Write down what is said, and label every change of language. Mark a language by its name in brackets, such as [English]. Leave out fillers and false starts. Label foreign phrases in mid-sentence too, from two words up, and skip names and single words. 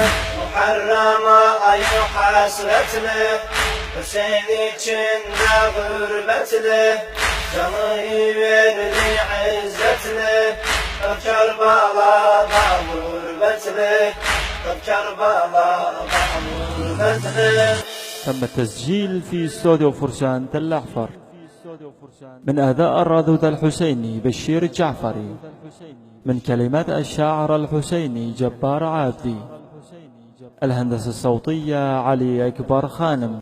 [Turkish] Muharrama ay hasretli, Hüseyin içinde gurbetli, canı verdi izzetli, Kerbala'da gurbetli, Kerbala'da gurbetli. [Arabic] تم التسجيل في استوديو فرسان تل أحفر من أداء الرادود الحسيني بشير الجعفري، من كلمات الشاعر الحسيني جبار عابدي، الهندسة الصوتية علي أكبر خانم.